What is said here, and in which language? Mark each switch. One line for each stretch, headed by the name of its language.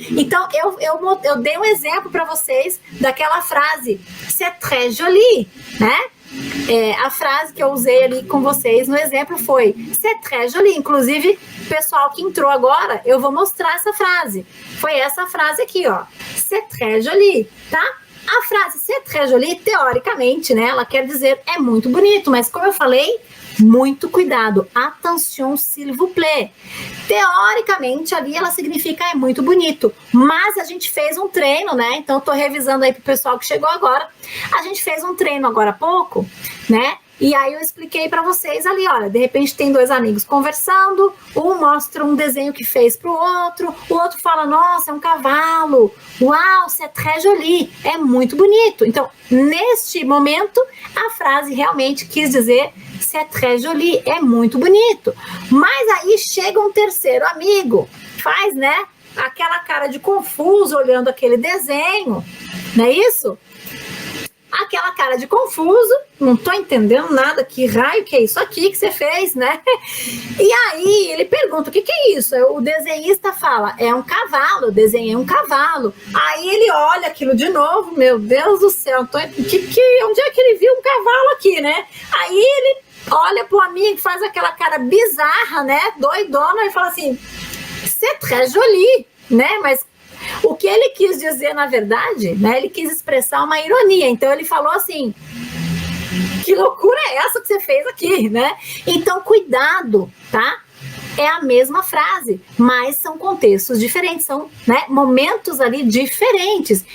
Portuguese: Então, eu dei um exemplo para vocês daquela frase,
French: c'est très joli,
Portuguese: né? A frase que eu usei ali com vocês no exemplo foi
French: c'est très joli.
Portuguese: Inclusive, o pessoal que entrou agora, eu vou mostrar essa frase. Foi essa frase aqui, ó.
French: C'est très joli,
Portuguese: tá? A frase
French: c'est très joli,
Portuguese: teoricamente, né? Ela quer dizer é muito bonito, mas como eu falei, muito cuidado.
French: Attention, s'il vous plaît.
Portuguese: Teoricamente, ali ela significa é muito bonito. Mas a gente fez um treino, né? Então, eu tô revisando aí pro pessoal que chegou agora. A gente fez um treino agora há pouco, né? E aí eu expliquei para vocês ali, olha, de repente tem dois amigos conversando, um mostra um desenho que fez pro outro, o outro fala, nossa, é um cavalo, uau,
French: c'est très joli,
Portuguese: é muito bonito. Então, neste momento, a frase realmente quis dizer
French: c'est très joli,
Portuguese: é muito bonito. Mas aí chega um terceiro amigo, faz, né, aquela cara de confuso olhando aquele desenho, não é isso? Aquela cara de confuso, não tô entendendo nada, que raio que é isso aqui que você fez, né? E aí ele pergunta, o que é isso? O desenhista fala, é um cavalo, eu desenhei um cavalo. Aí ele olha aquilo de novo, meu Deus do céu, onde é que ele viu um cavalo aqui, né? Aí ele olha pro amigo, faz aquela cara bizarra, né? Doidona, e fala assim,
French: c'est très joli,
Portuguese: né? Mas o que ele quis dizer, na verdade, né, ele quis expressar uma ironia. Então, ele falou assim, que loucura é essa que você fez aqui, né? Então, cuidado, tá? é a mesma frase, mas são contextos diferentes, são, né, momentos ali diferentes.